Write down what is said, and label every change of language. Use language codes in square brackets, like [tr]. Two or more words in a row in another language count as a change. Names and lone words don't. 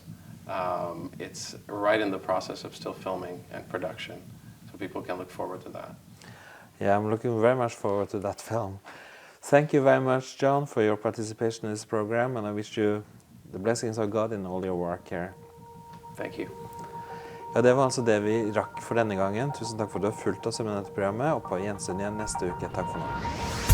[en] It's right in the process of still filming and production, so people can look forward to that. Yeah, I'm looking very much forward to that film. Thank you very much, John, for your participation in this program, and I wish you the blessings of God in all your work here. Thank you. [no] Ja, det var altså det vi rakk for denne gangen. Tusen takk for at du har fulgt oss med dette programmet, og på gjensyn igjen neste uke. Takk for nå.